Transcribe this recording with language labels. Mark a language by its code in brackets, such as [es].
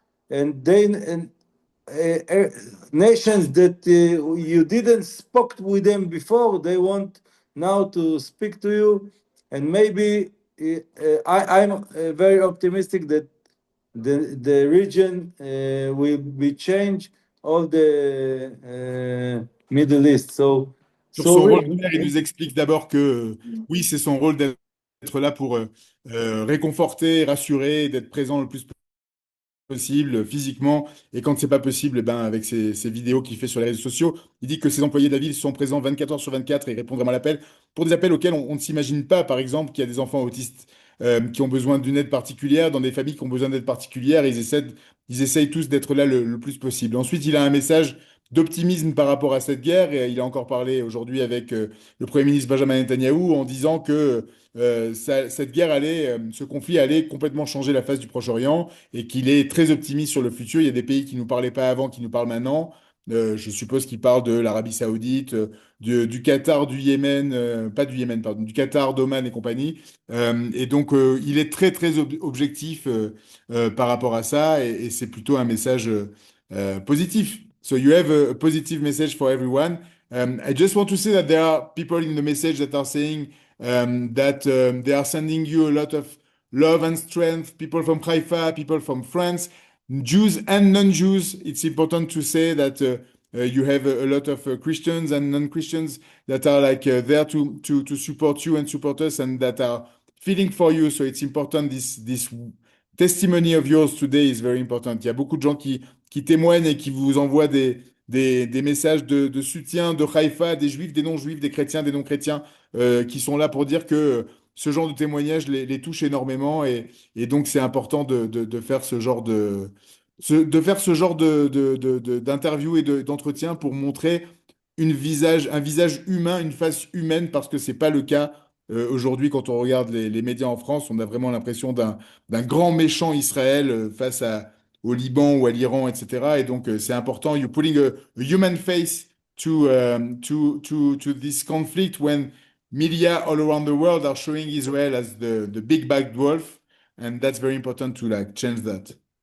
[en] and nations that you didn't spoke with them before, they want now to speak to you, and maybe I'm very optimistic that the region will be changed, all the Middle East. [fr] Sur [en] So [fr] son rôle de [en] we, [fr] maire, il nous explique d'abord que oui, c'est son rôle d'être là pour réconforter, rassurer, d'être présent le plus possible physiquement, et quand c'est pas possible, ben, avec ces vidéos qu'il fait sur les réseaux sociaux, il dit que ses employés de la ville sont présents 24 heures sur 24 et répondent vraiment à l'appel pour des appels auxquels on ne s'imagine pas. Par exemple, qu'il y a des enfants autistes qui ont besoin d'une aide particulière, dans des familles qui ont besoin d'aide particulière, et ils essayent tous d'être là le plus possible. Ensuite, il a un message d'optimisme par rapport à cette guerre, et il a encore parlé aujourd'hui avec le Premier ministre Benjamin Netanyahou en disant que cette guerre ce conflit allait complètement changer la face du Proche-Orient, et qu'il est très optimiste sur le futur. Il y a des pays qui ne nous parlaient pas avant, qui nous parlent maintenant. Je suppose qu'il parle de l'Arabie Saoudite, du Qatar, du Yémen, pas du Yémen, pardon, du Qatar, d'Oman et compagnie. Et donc, il est très, très objectif par rapport à ça, et c'est plutôt un message positif. [en] So you have a positive message for everyone. I just want to say that there are people in the message that are saying that they are sending you a lot of love and strength, people from Haifa, people from France, Jews and non-Jews. It's important to say that you have a lot of Christians and non-Christians that are like there to support you and support us, and that are feeling for you. So it's important. This testimony of yours today is very important. [fr] Il y a beaucoup de gens qui témoignent et qui vous envoient des messages de soutien de Haïfa, des juifs, des non-juifs, des chrétiens, des non-chrétiens, qui sont là pour dire que ce genre de témoignages les touche énormément, et donc c'est important de faire ce genre de faire ce genre d'interview et d'entretien pour montrer un visage humain, une face humaine, parce que c'est pas le cas aujourd'hui. Quand on regarde les médias en France, on a vraiment l'impression d'un grand méchant Israël au Liban ou à l'Iran, etc. Et donc c'est important. [en] You're putting a human face to this conflict when media all around the world are showing Israel as the big bad wolf, and that's very important to like change that.